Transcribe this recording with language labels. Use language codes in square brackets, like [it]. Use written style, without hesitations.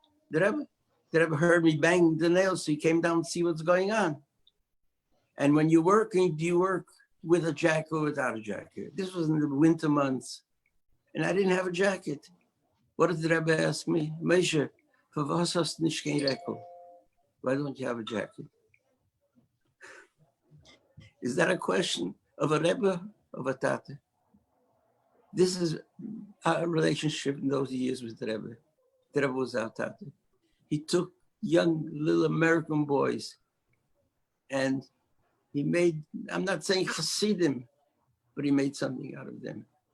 [en] The Rebbe heard me bang the nails, so he came down to see what's going on. And when you're working, do you work with a jacket or without a jacket? This was in the winter months, and I didn't have a jacket. What did the Rebbe ask me? [yi] Moshe, für was hast du nicht kein Reco? [en] Why don't you have a jacket? Is that a question of a Rebbe, of a Tate? This is our relationship in those years with the Rebbe. The Rebbe was our Tate. He took young little American boys and he made, I'm not saying Hasidim, but he made something out of them.